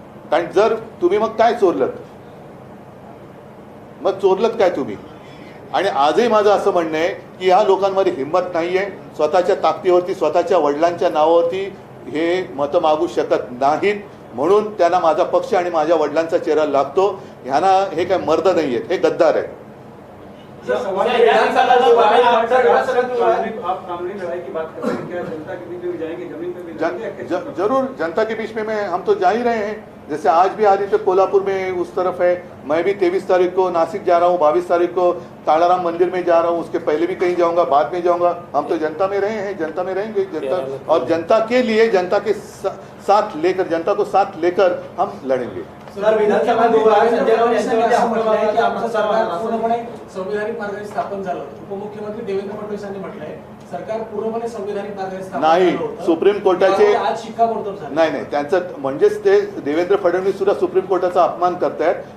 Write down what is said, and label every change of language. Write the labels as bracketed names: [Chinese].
[Marathi] कारण जर तुम्ही मग काय चोरलत, मग चोरलत काय तुम्ही? आणि आजही माझं असं म्हणणं आहे की ह्या लोकांमध्ये हिंमत नाही आहे, स्वतःच्या ताकदीवरती, स्वतःच्या वडिलांच्या नावावरती हे मतं मागू शकत नाहीत, म्हणून त्यांना माझा पक्ष आणि माझ्या वडिलांचा चेहरा लागतो। ह्यांना हे काय मर्द नाही आहेत, हे गद्दार आहेत। [Hindi] आप कानूनी लड़ाई की बात कर रहे हैं, क्या जनता के बीच में जाएंगे, जमीन पे भी जाएंगे? जरूर, जनता के बीच में हम तो जा ही रहे हैं। जैसे आज भी आदित्य कोल्हापुर में उस तरफ है, मैं भी 23 तारीख को नासिक जा रहा हूँ, 22 तारीख को तालाराम मंदिर में जा रहा हूँ, उसके पहले भी कहीं जाऊंगा, बाद में जाऊंगा। हम तो जनता में रहे हैं, जनता में रहेंगे, जनता और जनता के लिए, जनता के साथ लेकर, जनता को साथ लेकर हम लड़ेंगे। [Marathi] सर, विधानसभा संजय राऊत यांच्यावरती आरोप आहे की आमचं सरकार पूर्णपणे संविधानिक मार्गाने स्थापन झालं। उपमुख्यमंत्री देवेंद्र फडणवीस यांनी म्हटलंय सरकार पूर्णपणे संविधानिक मार्गाने स्थापन नाही, सुप्रीम कोर्टाचे आज शिक्कामोर्तब झालं। नाही, त्यांचं म्हणजेच ते देवेंद्र फडणवीस सुद्धा सुप्रीम कोर्टाचा अपमान करतायत।